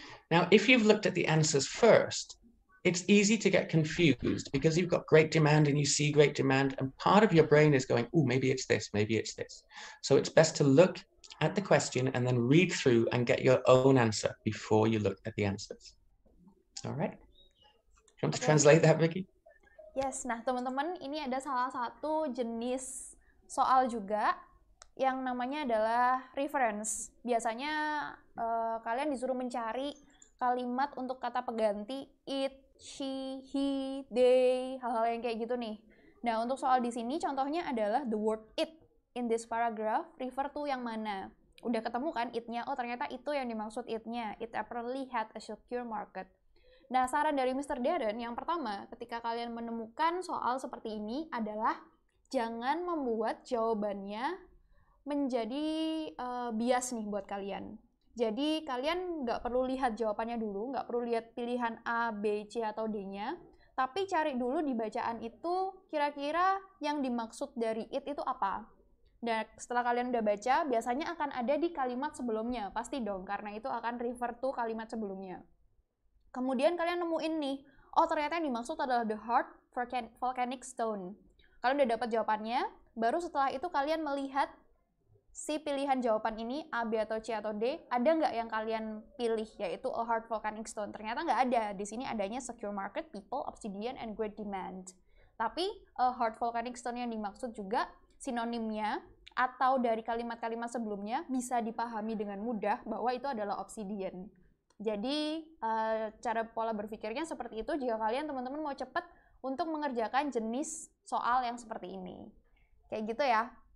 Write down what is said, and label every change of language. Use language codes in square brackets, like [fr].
[en] Now, if you've looked at the answers first, it's easy to get confused because you've got great demand and you see great demand, and part of your brain is going, oh, maybe it's this, maybe it's this. So it's best to look at the question and then read through and get your own answer before you look at the answers. All right. You want to translate that, Vicky? [id] Yes, nah teman-teman, ini ada salah satu jenis soal juga yang namanya adalah reference. Biasanya kalian disuruh mencari kalimat untuk kata pengganti it, she, he, they, hal-hal yang kayak gitu nih. Nah, untuk soal di sini contohnya adalah [en] the word it in this paragraph refer to [id] yang mana. Udah ketemu kan it-nya? Oh, ternyata itu yang dimaksud it-nya. [en] It apparently had a secure market. [id] Nah, saran dari Mr. Darren yang pertama, ketika kalian menemukan soal seperti ini adalah jangan membuat jawabannya menjadi bias nih buat kalian. Jadi kalian nggak perlu lihat jawabannya dulu, nggak perlu lihat pilihan A, B, C, atau D-nya, tapi cari dulu di bacaan itu kira-kira yang dimaksud dari itu apa. Dan setelah kalian udah baca, biasanya akan ada di kalimat sebelumnya, pasti dong, karena itu akan refer to kalimat sebelumnya. Kemudian kalian nemuin nih, oh ternyata yang dimaksud adalah [en] the hard volcanic stone. [id] Kalian udah dapat jawabannya, baru setelah itu kalian melihat si pilihan jawaban ini, A, B, atau C, atau D, ada nggak yang kalian pilih, yaitu [en] a hard volcanic stone? [id] Ternyata nggak ada. Di sini adanya [en] secure market, people, obsidian, and great demand. [id] Tapi a hard volcanic stone yang dimaksud juga sinonimnya, atau dari kalimat-kalimat sebelumnya, bisa dipahami dengan mudah bahwa itu adalah obsidian. Jadi, cara pola berpikirnya seperti itu jika kalian, teman-teman, mau cepat untuk mengerjakan jenis soal yang seperti ini. Kayak gitu ya.